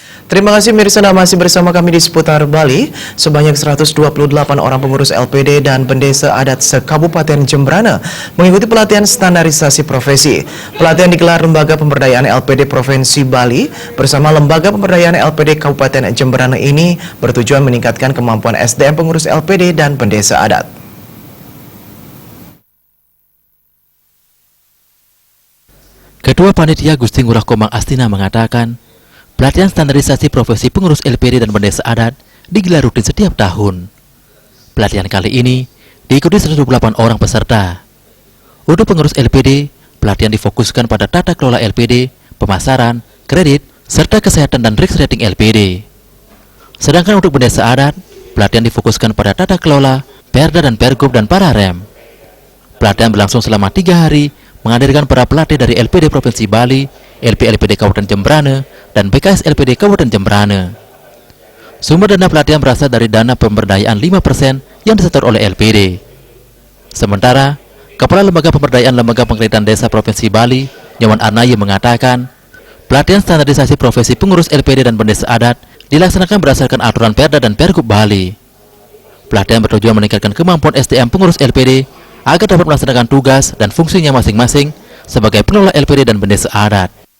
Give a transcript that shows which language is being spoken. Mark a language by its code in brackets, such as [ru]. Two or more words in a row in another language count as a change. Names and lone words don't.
[id] Terima kasih Mirsa, masih bersama kami di seputar Bali. Sebanyak 128 orang pengurus LPD dan pendesa adat se-Kabupaten Jembrana mengikuti pelatihan standarisasi profesi. Pelatihan digelar Lembaga Pemberdayaan LPD Provinsi Bali bersama Lembaga Pemberdayaan LPD Kabupaten Jembrana ini bertujuan meningkatkan kemampuan SDM pengurus LPD dan pendesa adat. Ketua Panitia Gusti Ngurah Komang Astina mengatakan, pelatihan standarisasi profesi pengurus LPD dan pendesa adat digelar rutin setiap tahun. Pelatihan kali ini diikuti 128 orang peserta. Untuk pengurus LPD, pelatihan difokuskan pada tata kelola LPD, pemasaran, kredit, serta kesehatan dan [en] risk rating [id] LPD. Sedangkan untuk pendesa adat, pelatihan difokuskan pada tata kelola, Perda dan Pergub dan para rem. Pelatihan berlangsung selama 3 hari, menghadirkan para pelatih dari LPD Provinsi Bali, LPD Kabupaten Jembrana, dan BKS LPD Kabupaten Jembrana. Sumber dana pelatihan berasal dari dana pemberdayaan 5% yang disetor oleh LPD. Sementara, Kepala Lembaga Pemberdayaan Lembaga Pengreditan Desa Provinsi Bali, Nyoman Arnaye mengatakan, pelatihan standarisasi profesi pengurus LPD dan pendesa adat dilaksanakan berdasarkan aturan Perda dan Pergub Bali. Pelatihan bertujuan meningkatkan kemampuan SDM pengurus LPD agar dapat melaksanakan tugas dan fungsinya masing-masing sebagai pengelola LPD dan pendesa adat.